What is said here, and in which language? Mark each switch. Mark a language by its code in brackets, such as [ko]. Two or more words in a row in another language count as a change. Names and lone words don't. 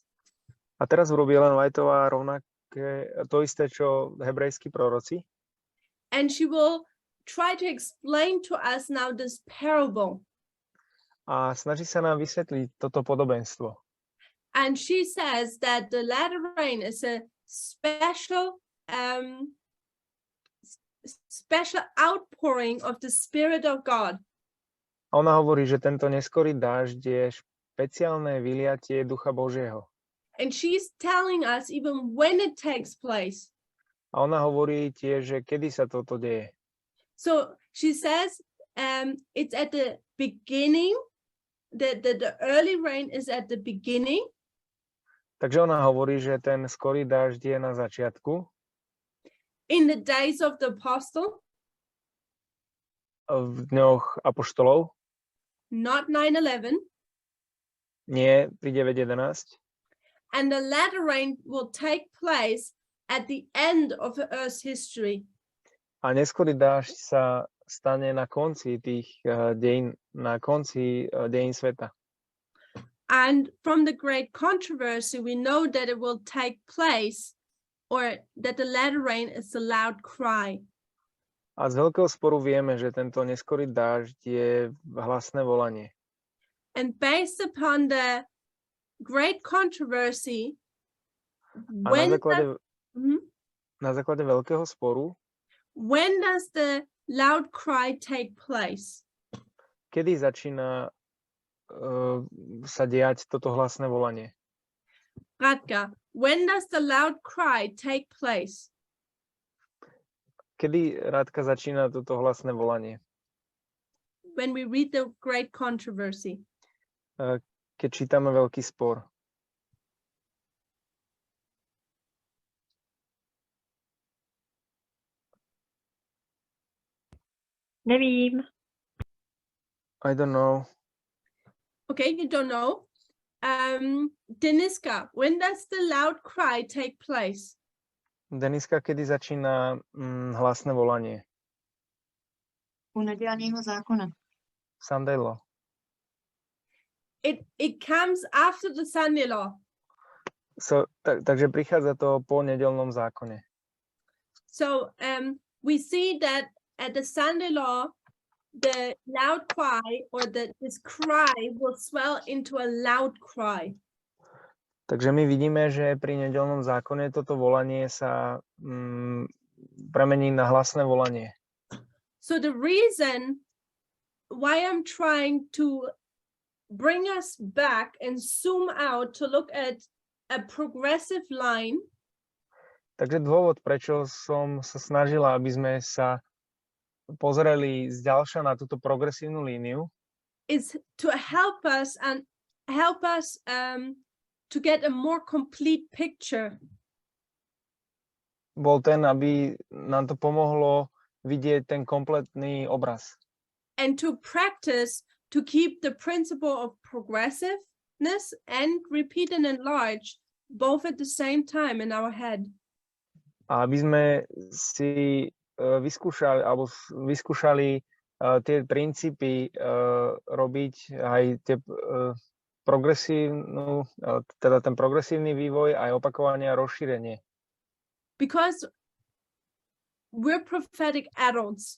[sk] A teraz urobí Ellen Whiteová rovnaké, to isté, čo hebrejskí proroci. [en] And she will try to explain to us now this parable. [sk] A snaží sa nám vysvetliť toto podobenstvo. [en] And she says that the latter rain is a special special outpouring of the Spirit of God. [sk] A ona hovorí, že tento neskorý dážď je špeciálne vyliatie Ducha Božieho. [en] And she's telling us even when it takes place. [sk] A ona hovorí tiež, že kedy sa toto deje. [en] So she says it's at the beginning, the early rain is at the beginning. [sk] Takže ona hovorí, že ten skorý dážď je na začiatku, [en] In the days of the apostle, [sk] v dňoch apoštolov, [en] not 9/11, [sk] nie pri 9.11. [en] and the latter rain will take place at the end of the earth's history. [sk] A neskorý dážď sa stane na konci tých dejín, na konci dejín sveta. [en] And from the great controversy, we know that it will take place, or that the latter rain is a loud cry. [sk] A z veľkého sporu vieme, že tento neskorý dážď je hlasné volanie. [en] And based upon the great controversy, [sk] A [en] when [sk] na Mhm. základe veľkého sporu, [en] when does the loud cry take place? [sk] kedy začína sa diať toto hlasné volanie? [en] Radka, when does the loud cry take place? [sk] Kedy, Rádka, začína toto hlasné volanie? [en] When we read the great controversy. [sk] Keď čítame veľký spor. [cs] Nevím. [en] I don't know. Okay, you don't know. Deniska, when does the loud cry take place? [sk] Deniska, kedy začína hlasné volanie? [cs] U nedělního zákona. [en] Sunday law. It comes after the Sunday law. [sk] Takže prichádza to po nedeľnom zákone. [en] So we see that at the Sunday law, the loud cry or this cry will swell into a loud cry. [sk] Takže my vidíme, že pri nedeľnom zákone toto volanie sa premení na hlasné volanie. [en] So the reason why I'm trying to bring us back and zoom out to look at a progressive line. [sk] Takže dôvod, prečo som sa snažila, aby sme sa pozreli zďalša na túto progresívnu líniu, [en] is to help us to get a more complete picture. [sk] bol ten, aby nám to pomohlo vidieť ten kompletný obraz. [en] And to practice to keep the principle of progressiveness and repeat and enlarge both at the same time in our head. [sk] A aby sme si vyskúšali tie princípy robiť aj tie teda ten progresívny vývoj, aj opakovanie a rozšírenie. [en] Because we're prophetic adults.